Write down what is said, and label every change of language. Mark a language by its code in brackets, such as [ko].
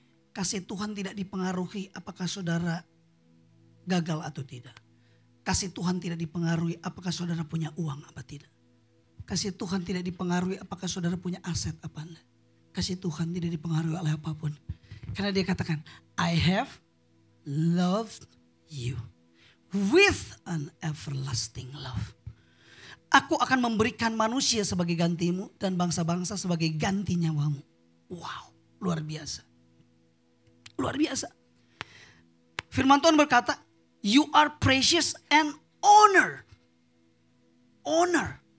[id] Kasih Tuhan tidak dipengaruhi apakah saudara gagal atau tidak. Kasih Tuhan tidak dipengaruhi apakah saudara punya uang apa tidak. Kasih Tuhan tidak dipengaruhi apakah saudara punya aset apa enggak. Kasih Tuhan tidak dipengaruhi oleh apapun. Karena dia katakan, [en] I have loved you with an everlasting love. [id] Aku akan memberikan manusia sebagai gantimu dan bangsa-bangsa sebagai ganti nyawamu. Wow, luar biasa. Luar biasa. Firman Tuhan berkata, [en] you are precious and honor. Honor.